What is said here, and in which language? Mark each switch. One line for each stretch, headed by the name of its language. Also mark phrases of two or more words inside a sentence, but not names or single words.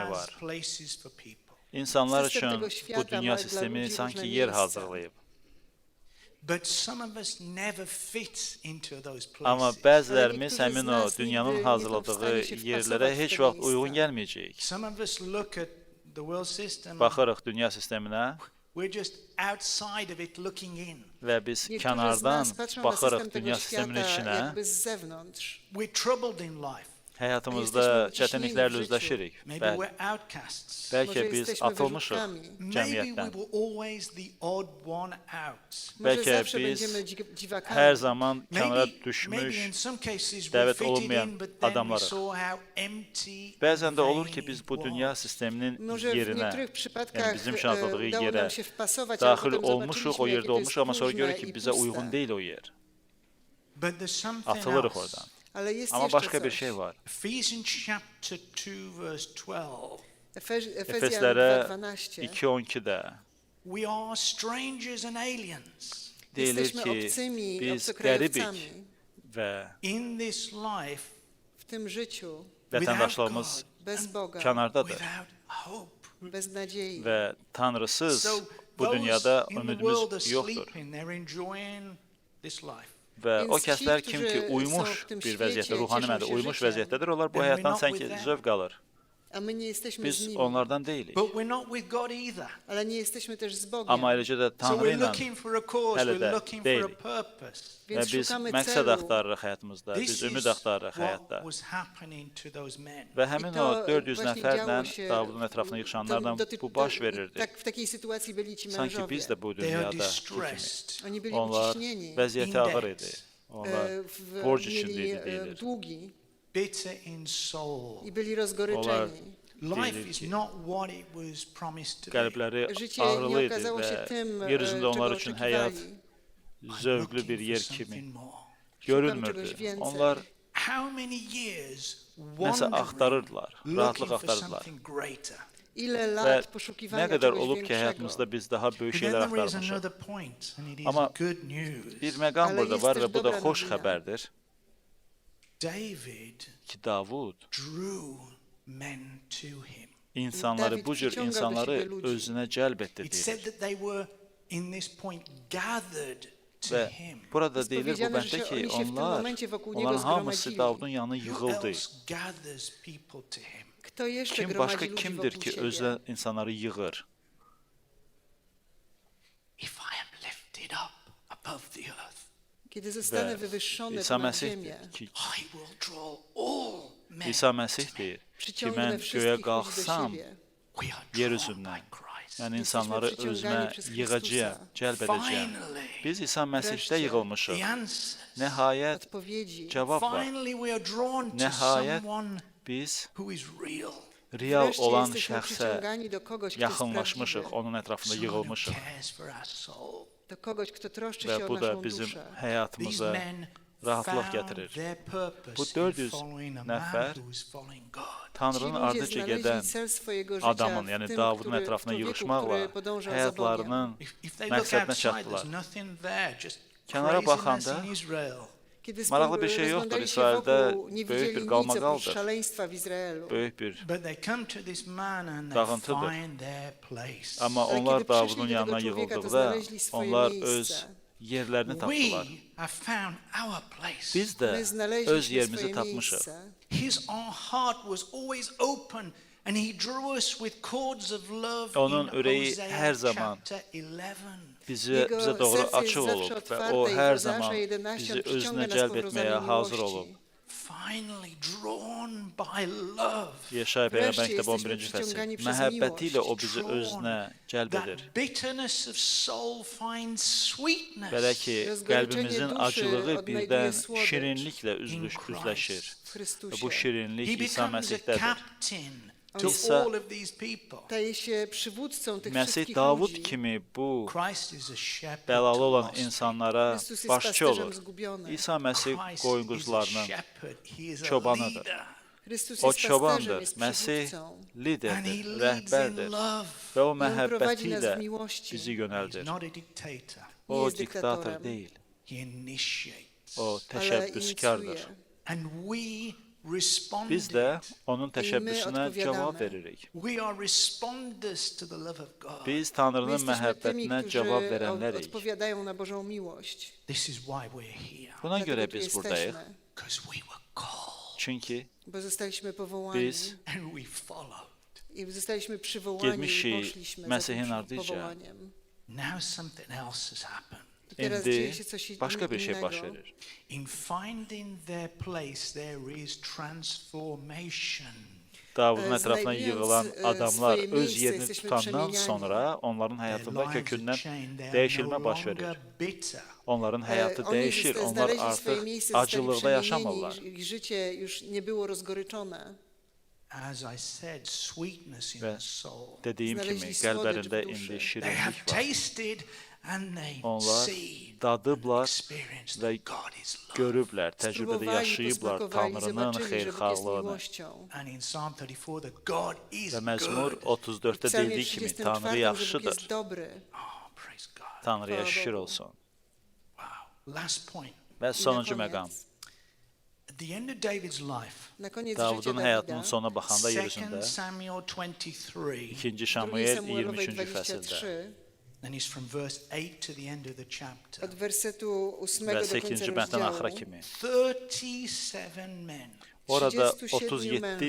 English: has
Azerbaijani: var.
English: places for people.
Azerbaijani: İnsanlar Sistem üçün
Polish: tego
Azerbaijani: bu
Polish: świata
Azerbaijani: dünya
Polish: ma dla
Azerbaijani: sistemi
Polish: ludzi
Azerbaijani: sanki
Polish: różne
Azerbaijani: yer
Polish: miejsca.
Azerbaijani: hazırlayıb.
English: But some of us never fit into those
Azerbaijani: Amma
English: places.
Azerbaijani: bəzilərimiz
Polish: niektórzy z
Azerbaijani: həmin o
Polish: nas
Azerbaijani: dünyanın
Polish: nigdy nie są w
Azerbaijani: hazırladığı
Polish: stanie się
Azerbaijani: yerlərə
Polish: wpasować w
Azerbaijani: heç
Polish: te
Azerbaijani: vaxt
Polish: miejsca.
Azerbaijani: uyğun gəlməyəcəyik.
English: Some of us look at the world system.
Azerbaijani: Baxırıq dünya sisteminə
English: We're just outside of it looking in.
Azerbaijani: və biz
Polish: Niektórzy z
Azerbaijani: kənardan
Polish: nas patrzą na
Azerbaijani: baxırıq
Polish: system tego
Azerbaijani: dünya sisteminin
Polish: świata
Azerbaijani: içinə
Polish: jakby z zewnątrz.
English: We're troubled in life.
Azerbaijani: Həyatımızda
Polish: Jesteśmy
Azerbaijani: çətinliklərlə
Polish: uciśnieni w
Azerbaijani: üzləşirik.
English: Maybe
Azerbaijani: Bəli.
English: we're outcasts.
Polish: Może
Azerbaijani: Bəlkə biz
Polish: jesteśmy
Azerbaijani: atılmışıq
Polish: wyrzutami.
English: Maybe we
Azerbaijani: cəmiyyətdən.
English: were always the odd one out.
Polish: Może
Azerbaijani: Bəlkə
Polish: zawsze
Azerbaijani: biz
Polish: będziemy dziwakami.
Azerbaijani: hər zaman kənara
English: Maybe in
Azerbaijani: düşmüş,
English: some cases we
Azerbaijani: dəvət
English: fitted
Azerbaijani: olunmayan
English: in, but then we
Azerbaijani: adamlarıq.
English: saw how empty
Azerbaijani: Bəzən də olur
English: vain
Azerbaijani: ki, biz
English: it
Azerbaijani: bu dünya
English: was.
Azerbaijani: sisteminin
Polish: Może w
Azerbaijani: yerinə,
Polish: niektórych
Azerbaijani: yəni
Polish: przypadkach
Azerbaijani: bizim üçün azadlığı
Polish: udało
Azerbaijani: yerə
Polish: nam się wpasować, ale
Azerbaijani: daxil
Polish: potem
Azerbaijani: olmuşuq, o
Polish: zobaczyliśmy, jakie
Azerbaijani: yerdə
Polish: to jest
Azerbaijani: olmuşuq, amma sonra
Polish: próżne
Azerbaijani: görürük ki,
Polish: i
Azerbaijani: bizə uyğun
Polish: puste.
Azerbaijani: deyil o yer.
English: But there's something
Azerbaijani: Atılırıq
English: else.
Azerbaijani: oradan.
Polish: Ale jest
Azerbaijani: Amma
Polish: jeszcze
Azerbaijani: başqa bir
Polish: coś.
Azerbaijani: şey var.
English: Ephesians chapter 2 verse 12.
Polish: Efezjan
Azerbaijani: Efeslərə 2:12. 2:12-də
English: We are strangers and aliens
Azerbaijani: deyilir
Polish: Jesteśmy
Azerbaijani: ki,
Polish: obcymi,
Azerbaijani: biz
Polish: obcokrajowcami
Azerbaijani: qəribik və
English: in this life
Polish: w tym życiu,
English: without
Azerbaijani: vətəndaşlığımız
English: God,
Polish: bez Boga,
Azerbaijani: kənardadır
English: without hope.
Polish: bez nadziei.
Azerbaijani: və Tanrısız
English: So
Azerbaijani: bu
English: those
Azerbaijani: dünyada
English: in the world are
Azerbaijani: ümidimiz yoxdur.
English: sleeping, they're enjoying this life.
Azerbaijani: Və o
Polish: Więc ci,
Azerbaijani: kəslər kim ki
Polish: którzy
Azerbaijani: uymuş
Polish: są w tym
Azerbaijani: bir
Polish: świecie,
Azerbaijani: vəziyyətdə, ruhani
Polish: cieszą
Azerbaijani: mənada
Polish: się
Azerbaijani: uymuş
Polish: życiem.
Azerbaijani: vəziyyətdədir, onlar bu
English: Then we're
Azerbaijani: həyatdan
English: not
Azerbaijani: sanki
English: with them.
Azerbaijani: zövq alır.
Polish: A my nie jesteśmy z
Azerbaijani: Biz
Polish: nimi,
Azerbaijani: onlardan deyilik.
English: But we're not with God either.
Polish: ale nie jesteśmy też z Bogiem.
Azerbaijani: Amma eləcə də
English: So
Azerbaijani: Tanrı
English: we're
Azerbaijani: ilə
English: looking for a cause,
Azerbaijani: hələ
English: we're
Azerbaijani: də
English: looking for a
Azerbaijani: deyilik.
English: purpose.
Azerbaijani: və
Polish: Więc
Azerbaijani: biz
Polish: szukamy
Azerbaijani: məqsəd
Polish: celu.
Azerbaijani: axtarırıq həyatımızda,
English: This
Azerbaijani: biz
English: is
Azerbaijani: ümid axtarırıq
English: what
Azerbaijani: həyatda.
English: was happening to those men.
Azerbaijani: Və həmin
Polish: I to
Azerbaijani: o 400
Polish: właśnie
Azerbaijani: nəfərlə
Polish: działo się,
Azerbaijani: Davudun ətrafına yığışanlarla bu baş verirdi.
Polish: Tak, w takiej sytuacji byli ci
Azerbaijani: Sanki
Polish: mężowie.
Azerbaijani: biz də bu
English: They are
Azerbaijani: dünyada kimi.
English: distressed.
Polish: Oni byli
Azerbaijani: Onlar
Polish: uciśnieni,
Azerbaijani: vəziyyəti ağır idi. Onlar borc
Polish: mieli
Azerbaijani: içində idi deyilir.
Polish: długi
English: Bitter in soul.
Polish: i byli
Azerbaijani: Onlar
Polish: rozgoryczeni.
English: Life
Azerbaijani: deyilir
English: is
Azerbaijani: ki,
English: not what it was promised to be.
Azerbaijani: qəlbləri
Polish: Życie nie
Azerbaijani: ağrılı idi
Polish: okazało się
Azerbaijani: və
Polish: tym,
Azerbaijani: yer üzündə
Polish: czego
Azerbaijani: onlar üçün həyat
Polish: oczekiwali.
English: I'm
Azerbaijani: zövqlü
English: looking
Azerbaijani: bir
English: for
Azerbaijani: yer
English: something
Azerbaijani: kimi
English: more.
Polish: czegoś
Azerbaijani: görünmürdü.
Polish: więcej.
Azerbaijani: Onlar
English: How many years
Azerbaijani: nəsə
English: wandering,
Azerbaijani: axtarırdılar, rahatlıq
English: looking for
Azerbaijani: axtarırdılar.
English: something greater?
Polish: Ile
Azerbaijani: Və
Polish: lat
Azerbaijani: nə
Polish: poszukiwania
Azerbaijani: qədər
Polish: czegoś
Azerbaijani: olub ki,
Polish: większego.
Azerbaijani: həyatımızda biz daha böyük
English: But
Azerbaijani: şeylər
English: then there is
Azerbaijani: axtarmışıq.
English: another point, and it is
Azerbaijani: Amma
English: good news.
Azerbaijani: Bir məqam
Polish: Ale
Azerbaijani: burada
Polish: jest
Azerbaijani: var
Polish: też
Azerbaijani: və bu da
Polish: dobra
Azerbaijani: xoş
Polish: nowina.
Azerbaijani: xəbərdir
English: David
Azerbaijani: ki, Davud
English: drew men to him.
Azerbaijani: insanları, David bu cür
Polish: przyciągał do
Azerbaijani: insanları
Polish: siebie ludzi.
Azerbaijani: özünə cəlb etdi
English: It said
Azerbaijani: deyilir.
English: that they were in this point gathered to
Azerbaijani: Və
English: him.
Azerbaijani: burada
Polish: Jest
Azerbaijani: deyilir bu
Polish: powiedziane,
Azerbaijani: bənddə
Polish: że
Azerbaijani: ki,
Polish: oni się w tym
Azerbaijani: onlar,
Polish: momencie wokół niego
Azerbaijani: onların hamısı
Polish: zgromadzili.
Azerbaijani: Davudun yanına
English: Who
Azerbaijani: yığıldı.
English: else gathers people to him?
Polish: Kto jeszcze
Azerbaijani: Kim
Polish: gromadzi
Azerbaijani: başqa
Polish: ludzi
Azerbaijani: kimdir
Polish: wokół
Azerbaijani: ki,
Polish: siebie?
Azerbaijani: özünə insanları yığır?
English: If I am lifted up above the earth,
Polish: Kiedy zostanę
Azerbaijani: Və
Polish: wywyższony
Azerbaijani: İsa
Polish: ponad
Azerbaijani: Məsih
Polish: ziemię,
Azerbaijani: deyir ki,
English: I will draw all men.
Azerbaijani: İsa Məsih deyir ki,
Polish: przyciągnę
Azerbaijani: mən
Polish: wszystkich
Azerbaijani: göyə
Polish: ludzi do
Azerbaijani: qalxsam,
Polish: siebie.
English: We are
Azerbaijani: yer
English: drawn
Azerbaijani: üzündən,
English: by Christ.
Azerbaijani: yəni
Polish: Jesteśmy
Azerbaijani: insanları özümə
Polish: przyciągani przez
Azerbaijani: yığacağam,
Polish: Chrystusa.
Azerbaijani: cəlb edəcəyəm.
English: Finally,
Azerbaijani: Biz İsa Məsihdə
Polish: Wreszcie.
Azerbaijani: yığılmışıq.
English: the answers.
Azerbaijani: Nəhayət
Polish: Odpowiedzi.
Azerbaijani: cavab var.
English: Finally, we are drawn to
Azerbaijani: Nəhayət
English: someone
Azerbaijani: biz
English: who is real,
Azerbaijani: real
Polish: Wreszcie
Azerbaijani: olan
Polish: jesteśmy
Azerbaijani: şəxsə
Polish: przyciągani do kogoś, kto jest
Azerbaijani: yaxınlaşmışıq,
Polish: prawdziwy.
Azerbaijani: onun ətrafında
English: someone who
Azerbaijani: yığılmışıq.
English: cares for our soul.
Polish: Do kogoś, kto troszczy
Azerbaijani: Və
Polish: się o
Azerbaijani: bu da
Polish: naszą
Azerbaijani: bizim
Polish: duszę.
English: These
Azerbaijani: həyatımıza
English: men
Azerbaijani: rahatlıq
English: found
Azerbaijani: gətirir.
English: their purpose
Azerbaijani: Bu
English: in
Azerbaijani: 400
English: following a man
Azerbaijani: nəfər
English: who was following God.
Polish: Ci
Azerbaijani: Tanrının
Polish: ludzie
Azerbaijani: ardıca
Polish: znaleźli
Azerbaijani: gedən
Polish: cel swojego życia
Azerbaijani: adamın,
Polish: w
Azerbaijani: yəni
Polish: tym,
Azerbaijani: Davudun
Polish: który,
Azerbaijani: ətrafına
Polish: człowieku,
Azerbaijani: yığışmaqla
Polish: który podążał za Bogiem.
Azerbaijani: həyatlarının
English: If they look
Azerbaijani: məqsədinə
English: outside,
Azerbaijani: çatdılar.
English: there's nothing there, just
Azerbaijani: Kənara
English: craziness
Azerbaijani: baxanda
English: in Israel.
Polish: Kiedy
Azerbaijani: maraqlı bir şey yoxdur.
Polish: rozglądali się
Azerbaijani: İsraildə
Polish: wokół, nie
Azerbaijani: böyük
Polish: widzieli
Azerbaijani: bir
Polish: nic
Azerbaijani: qalmaqaldır.
Polish: oprócz szaleństwa w Izraelu.
Azerbaijani: Böyük bir.
English: But they come to this man and they
Azerbaijani: Dağıntıdır.
English: find their place.
Azerbaijani: Amma
Polish: Ale
Azerbaijani: onlar
Polish: kiedy
Azerbaijani: Davudun
Polish: przyszli do
Azerbaijani: yanına
Polish: tego człowieka, to
Azerbaijani: yığıldıqda
Polish: znaleźli swoje
Azerbaijani: onlar
Polish: miejsce.
Azerbaijani: öz yerlərini
English: We
Azerbaijani: tapdılar.
English: have found our place.
Azerbaijani: Biz də
Polish: My
Azerbaijani: öz
Polish: znaleźliśmy
Azerbaijani: yerimizi
Polish: swoje
Azerbaijani: tapmışıq.
Polish: miejsce.
English: Our heart was always open and he drew us with cords of love
Azerbaijani: Onun
English: in
Azerbaijani: ürəyi
English: Hosea
Azerbaijani: hər zaman
English: chapter 11.
Azerbaijani: Bizə doğru
Polish: serce jest
Azerbaijani: açıq
Polish: zawsze
Azerbaijani: olub və
Polish: otwarte
Azerbaijani: o
Polish: i
Azerbaijani: hər
Polish: Ozeasza
Azerbaijani: zaman 11 bizi
Polish: przyciąga
Azerbaijani: özünə
Polish: nas
Azerbaijani: cəlb
Polish: powrozami
Azerbaijani: etməyə hazır
Polish: miłości.
Azerbaijani: olub.
English: Finally drawn by love.
Azerbaijani: Yaşaya Peyğəmbər
Polish: Wreszcie
Azerbaijani: kitabı
Polish: jesteśmy
Azerbaijani: 11-ci fəsil.
Polish: przyciągani przez
Azerbaijani: Məhəbbəti ilə o
Polish: miłość.
Azerbaijani: bizi özünə cəlb edir.
English: That bitterness of soul finds sweetness
Azerbaijani: Belə ki,
Polish: Rozgoryczenie
Azerbaijani: qəlbimizin
Polish: duszy
Azerbaijani: acılığı
Polish: odnajduje
Azerbaijani: birdən
Polish: słodycz
Azerbaijani: şirinliklə
English: in
Azerbaijani: üzləşir.
English: Christ.
Polish: W
Azerbaijani: Və
Polish: Chrystusie.
Azerbaijani: bu şirinlik
English: He
Azerbaijani: İsa
English: becomes a
Azerbaijani: Məsihdədir.
English: captain to
Azerbaijani: İsa-
English: all of these people.
Polish: Staje się przywódcą tych
Azerbaijani: Məsih
Polish: wszystkich
Azerbaijani: Davud
Polish: ludzi.
Azerbaijani: kimi bu
English: Christ is a shepherd
Azerbaijani: bəlalı
English: to
Azerbaijani: olan
English: lost
Azerbaijani: insanlara
Polish: Chrystus jest
Azerbaijani: başçı
Polish: pasterzem
Azerbaijani: olur.
Polish: zgubionych.
Azerbaijani: İsa Məsih
English: Christ
Azerbaijani: qoyun
English: is a
Azerbaijani: quzularının
English: shepherd. He is a
Azerbaijani: çobanıdır.
English: leader.
Polish: Chrystus
Azerbaijani: O
Polish: jest pasterzem,
Azerbaijani: çobandır,
Polish: jest
Azerbaijani: Məsih
Polish: przywódcą.
English: And he
Azerbaijani: liderdir,
English: leads in
Azerbaijani: rəhbərdir
English: love.
Azerbaijani: və o
Polish: I on prowadzi
Azerbaijani: məhəbbəti
Polish: nas
Azerbaijani: ilə
Polish: w miłości.
Azerbaijani: bizi
English: He's
Azerbaijani: yönəldir.
English: not a dictator.
Polish: Nie
Azerbaijani: O
Polish: jest
Azerbaijani: diktator
Polish: dyktatorem.
Azerbaijani: deyil,
English: He initiates.
Azerbaijani: o
Polish: Ale
Azerbaijani: təşəbbüskardır.
Polish: inicjuje.
English: And we responded.
Azerbaijani: Biz də onun təşəbbüsünə
Polish: odpowiadamy.
Azerbaijani: cavab veririk.
English: We are responders to the love of God.
Azerbaijani: Biz
Polish: My
Azerbaijani: Tanrının
Polish: jesteśmy tymi,
Azerbaijani: məhəbbətinə
Polish: którzy
Azerbaijani: cavab verənlərik.
Polish: odpowiadają na Bożą miłość.
English: This is why we're here.
Azerbaijani: Buna
Polish: Dlatego
Azerbaijani: görə
Polish: tu
Azerbaijani: biz buradayıq.
Polish: jesteśmy,
English: Because we were called
Azerbaijani: Çünki
Polish: bo zostaliśmy powołani
Azerbaijani: biz
English: and we followed.
Polish: i zostaliśmy przywołani i
Azerbaijani: getmişik
Polish: poszliśmy za
Azerbaijani: Məsihin
Polish: tym
Azerbaijani: ardınca.
Polish: powołaniem.
English: Now something else has happened.
Polish: Teraz
Azerbaijani: İndi
Polish: dzieje się coś
Azerbaijani: başqa bir şey
Polish: innego.
Azerbaijani: baş verir.
English: In finding their place, there is transformation.
Azerbaijani: Davudun ətrafına
Polish: Znajdując,
Azerbaijani: yığılan adamlar
Polish: swoje
Azerbaijani: öz
Polish: miejsce,
Azerbaijani: yerini
Polish: jesteśmy
Azerbaijani: tutandan
Polish: przemieniani.
Azerbaijani: sonra onların
English: Their
Azerbaijani: həyatında
English: lives are
Azerbaijani: kökündən
English: changed. They are
Azerbaijani: dəyişilmə
English: no
Azerbaijani: baş
English: longer
Azerbaijani: verir.
English: bitter.
Azerbaijani: Onların həyatı
Polish: Oni
Azerbaijani: dəyişir. Onlar
Polish: znaleźli swoje
Azerbaijani: artıq
Polish: miejsce, zostali
Azerbaijani: acılıqda yaşamırlar.
Polish: przemienieni, ich życie już nie było rozgoryczone.
English: As I said, sweetness in
Azerbaijani: Ve
English: the soul.
Azerbaijani: Dediyim kimi,
Polish: Znaleźli słodycz
Azerbaijani: qəlblərində
Polish: w duszy.
Azerbaijani: indi
English: They
Azerbaijani: şirinlik
English: have
Azerbaijani: var.
English: tasted and they
Azerbaijani: Onlar
English: see
Azerbaijani: dadıblar
English: experienced
Azerbaijani: və
English: that God is love.
Azerbaijani: görüblər, təcrübədə
Polish: Spróbowali,
Azerbaijani: yaşayıblar
Polish: posmakowali,
Azerbaijani: Tanrının
Polish: zobaczyli, że Bóg jest
Azerbaijani: xeyirxahlığını.
Polish: miłością.
English: And in Psalm 34, that God is
Azerbaijani: Və Məzmur
English: good.
Azerbaijani: 34-də
Polish: W Psalmie
Azerbaijani: dediyi kimi, 34, Tanrı
Polish: że Bóg
Azerbaijani: yaxşıdır.
Polish: jest dobry.
English: Oh, praise God.
Azerbaijani: Tanrıya
Polish: Chwała
Azerbaijani: şükür
Polish: Bogu.
Azerbaijani: olsun.
English: Wow. Last point.
Azerbaijani: Və
Polish: I
Azerbaijani: sonuncu
Polish: na
Azerbaijani: məqam.
Polish: koniec,
English: At the end of David's life,
Polish: na koniec
Azerbaijani: Davudun
Polish: życia
Azerbaijani: həyatının
Polish: Dawida,
Azerbaijani: sonuna baxanda yer 2 üzündə Samuel 23, 2 2 Şamuel
Polish: Samuelowej
Azerbaijani: 23-cü fəsildə 23,
English: and it's from verse 8 to the end of the chapter.
Polish: od wersetu 8
Azerbaijani: və
Polish: do końca
Azerbaijani: 8-ci bənddən axıra
Polish: rozdziału,
Azerbaijani: kimi.
English: 37 men,
Azerbaijani: Orada 37 37
Polish: mężów,